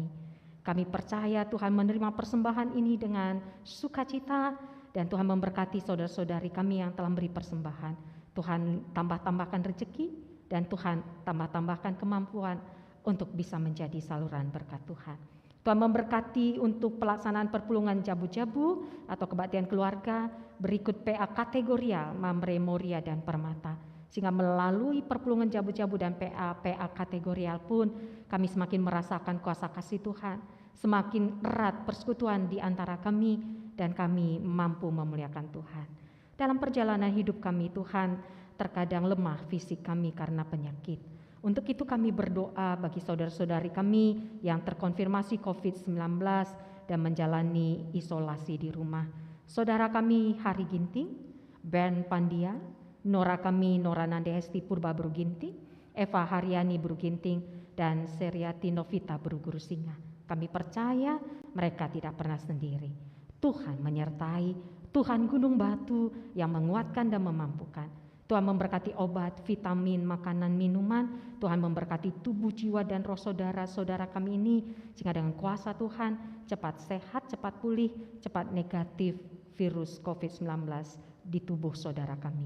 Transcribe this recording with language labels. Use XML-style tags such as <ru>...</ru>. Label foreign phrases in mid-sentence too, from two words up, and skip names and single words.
<id>Kami percaya Tuhan menerima persembahan ini dengan sukacita, dan Tuhan memberkati saudara-saudari kami yang telah memberi persembahan. Tuhan tambah-tambahkan rezeki, dan Tuhan tambah-tambahkan kemampuan untuk bisa menjadi saluran berkat Tuhan. Tuhan memberkati untuk pelaksanaan perpulungan jabu-jabu atau kebaktian keluarga berikut PA kategorial, Mamre, Moria, dan Permata. Sehingga melalui perpulungan jabu-jabu dan PA kategorial pun kami semakin merasakan kuasa kasih Tuhan, semakin erat persekutuan di antara kami, dan kami mampu memuliakan Tuhan. Dalam perjalanan hidup kami Tuhan, terkadang lemah fisik kami karena penyakit. Untuk itu kami berdoa bagi saudara-saudari kami yang terkonfirmasi COVID-19 dan menjalani isolasi di rumah. Saudara kami Hari Ginting, Bern Pandia, Nora kami Nora Nandehesti Purba Buru Ginting, Eva Haryani Buru Ginting, dan Seriati Novita Buru Guru Singa. Kami percaya mereka tidak pernah sendiri. Tuhan menyertai, Tuhan gunung batu yang menguatkan dan memampukan. Tuhan memberkati obat, vitamin, makanan, minuman. Tuhan memberkati tubuh, jiwa, dan roh saudara-saudara kami ini, sehingga dengan kuasa Tuhan cepat sehat, cepat pulih, cepat negatif virus COVID-19 di tubuh saudara kami.</id>